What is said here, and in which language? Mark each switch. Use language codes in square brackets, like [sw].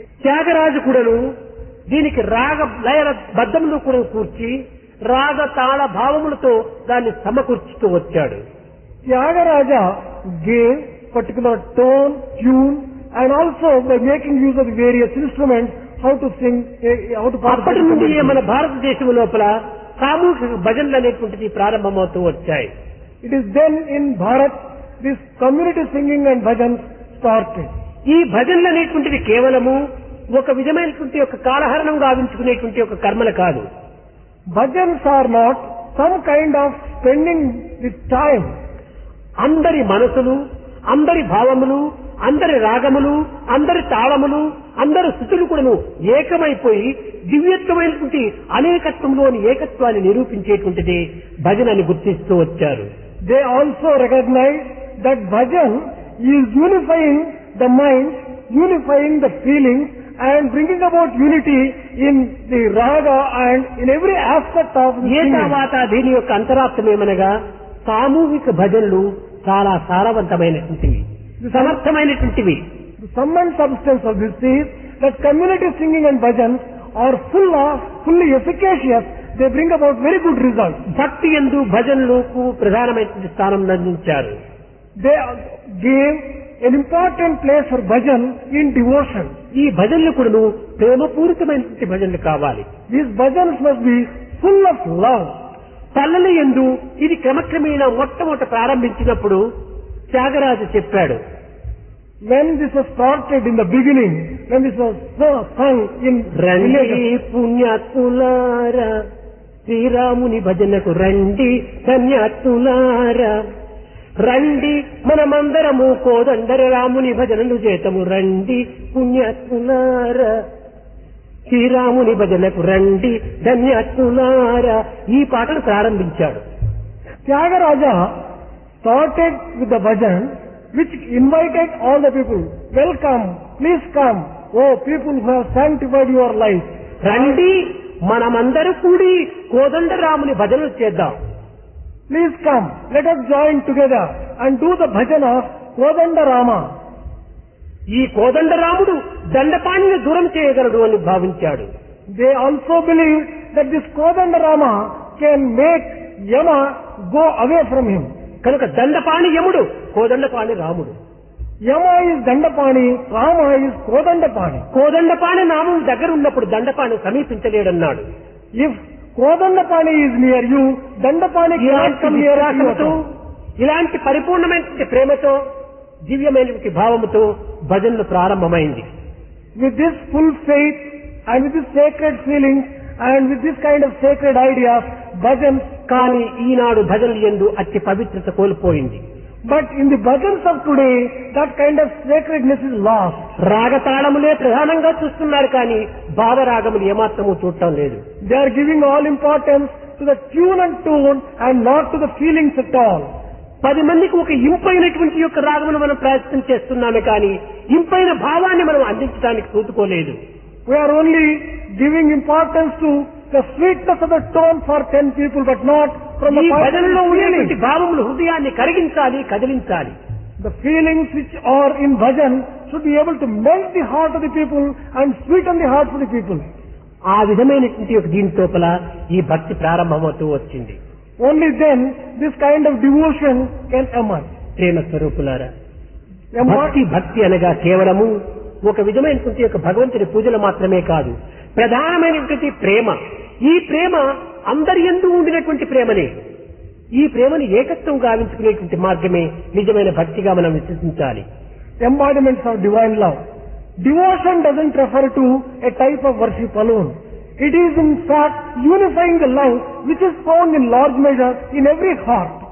[te] త్యాగరాజు కూడాను దీనికి రాగ లయ బద్ధములు కూడా కూర్చి రాగ తాళ భావములతో దాన్ని సమకూర్చుతూ వచ్చాడు. [en] Tyagaraja gave particular tone, tune, and also by making use of the various instruments, how to sing, how to [te] అప్పటి నుండి మన భారతదేశం లోపల సామూహిక భజనలు అనేటువంటిది ప్రారంభమవుతూ వచ్చాయి. [en] It is then in Bharat, this community singing and bhajans started. [te] ఈ భజనలు అనేటువంటిది కేవలము ఒక విధమైనటువంటి ఒక కాలహరణం గావించుకునేటువంటి ఒక కర్మలు కాదు. [en] Bhajans are not some kind of spending the time. [te] అందరి మనసులు, అందరి భావములు, అందరి రాగములు, అందరి తాళములు, అందరి స్థుతులు కూడాను ఏకమైపోయి దివ్యత్వమైనటువంటి అనేకత్వంలోని ఏకత్వాన్ని నిరూపించేటువంటిది భజన అని గుర్తిస్తూ వచ్చారు. [en] They also recognize that bhajan is unifying the mind, unifying the feelings, and bringing about unity in the raga and in every aspect of the uh singing. [te] తర్వాత దీని యొక్క అంతరార్థం ఏమనగా సామూహిక భజనలు చాలా సారవంతమైనటువంటివి, సమర్థమైనటువంటివి. [en] The sum and substance of this is that community singing and bhajans are fully efficacious. They bring about very good results. [te] భక్తి యందు భజనలకు ప్రధానమైనటువంటి స్థానం అందించారు. [en] They gave an important place for bhajan in devotion. [te] ఈ భజనలు కూడాను ప్రేమపూరితమైనటువంటి భజనలు కావాలి. [en] These bhajans must be full of love. [te] పల్లెల యందు ఇది క్రమక్రమేణా మొట్టమొదట ప్రారంభించినప్పుడు త్యాగరాజు చెప్పాడు, [en] When this was started in the beginning, when this was sung in [te] రండి [en] villages, [te] పుణ్యాత్ములారా శ్రీరాముని భజనకు రండి ధన్యాత్ములారా, రండి మనమందరము కోదండర రాముని భజనలు చేతము రండి పుణ్యాత్ములారా, శ్రీరాముని భజనకు రండి ధన్యాత్ములారా, ఈ పాటను ప్రారంభించాడు. [en] Tyagaraja started with the bhajan which invited all the people. Welcome, please come, oh people who have sanctified your life. [te] రండి మనమందరూ కూడి కోదండరాముని భజనలు చేద్దాం. [en] Please come, let us join together and do the bhajan of Kodandarama. [te] ఈ కోదండరాముడు దండపాణిని దూరం చేయగలడు అని భావించాడు. [en] They also believe that this Kodandarama can make Yama go away from him. [te] కనుక దండపాణి యముడు, కోదండపాణి రాముడు. [en] Yama is Dandapani, Rama is Kodandapani. [te] Kodandapani నామం దగ్గర ఉన్నప్పుడు Dandapani సమీపించలేడన్నాడు. [en] If Kodandapani is near you, Dandapani cannot [te] ఇలాంటి [en] come near [te] విశ్వాసముతో, [en] you. [te] ఇలాంటి పరిపూర్ణమైనటువంటి ప్రేమతో, దివ్యమైనటువంటి భావముతో భజనలు ప్రారంభమైంది. [en] With this full faith and with this sacred feelings and with this kind of sacred ideas, bhajans. [te] కానీ ఈనాడు భజనలు యందు అతి పవిత్రత కోల్పోయింది. [en] But in the bhajans of today, that kind of sacredness is lost. [te] రాగతాళములే ప్రధానంగా చూస్తున్నారు కానీ భావరాగములు ఏమాత్రము చూడటం లేదు. [en] They are giving all importance to the tune and tone and not to the feelings at all. [te] 10 మందికి ఒక ఇంపైనటువంటి యొక్క రాగమును మనం ప్రయత్నం చేస్తున్నామే కానీ ఇంపైన భావాన్ని మనం అందించడానికి చూసుకోలేదు. [en] We are only giving importance to the sweetness of the tone for 10 people, but not from the [te] ఈ భజనలో ఉండేటువంటి [en] feelings. [te] భావములు హృదయాన్ని కరిగించాలి, కదిలించాలి. [en] The feelings which are in bhajan should be able to melt the heart of the people and sweeten the hearts of the people. [te] ఆ విధమైనటువంటి ఒక దీని లోపల ఈ భక్తి ప్రారంభమవుతూ వచ్చింది. [en] Only then this kind of devotion can emerge. [te] ప్రేమ స్వరూపులారా, భక్తి అనగా కేవలము ఒక విధమైనటువంటి యొక్క భగవంతుని పూజలు మాత్రమే కాదు, ప్రధానమైనటువంటి ప్రేమ. ఈ ప్రేమ అందరి యందు ఉండినటువంటి ప్రేమనే. ఈ ప్రేమను ఏకత్వం గావించుకునేటువంటి మార్గమే నిజమైన భక్తిగా మనం విశ్వసించాలి. [en] Embodiments of divine love. Devotion doesn't refer to a type of worship alone. It is in fact unifying the love which is found in large measure in every heart.